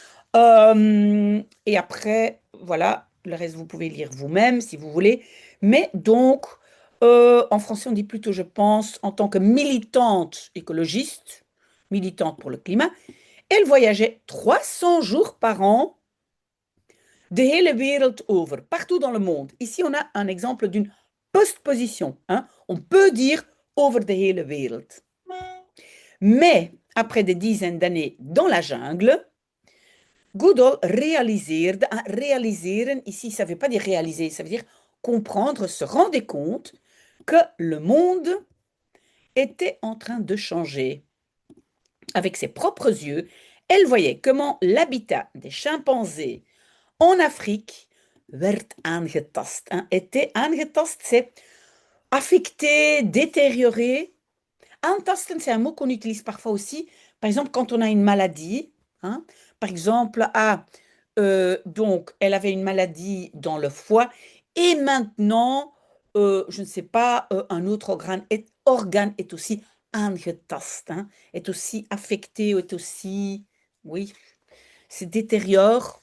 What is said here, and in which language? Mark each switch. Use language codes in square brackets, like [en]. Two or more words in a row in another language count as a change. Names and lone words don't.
[fr] Et après, voilà, le reste, vous pouvez lire vous-même si vous voulez. Mais donc, en français, on dit plutôt, je pense, en tant que militante écologiste, militante pour le climat, elle voyageait 300 jours par an [nl] de hele wereld over, [fr] partout dans le monde. Ici, on a un exemple d'une postposition, hein. On peut dire [nl] over de hele wereld. [fr] Mais après des dizaines d'années dans la jungle, Goodall [nl] réaliseerde, réaliseren, [fr] ici ça ne veut pas dire réaliser, ça veut dire comprendre, se rendre compte que le monde était en train de changer. Avec ses propres yeux, elle voyait comment l'habitat des chimpanzés en Afrique [nl] werd aangetast, [fr] hein, était aangetast, c'est affecté, détérioré. Aantasten, c'est un mot qu'on utilise parfois aussi, par exemple quand on a une maladie, hein, par exemple, donc elle avait une maladie dans le foie et maintenant, je ne sais pas, un autre organe est aussi aangetast, hein, est aussi affecté, est aussi, oui, se détériore.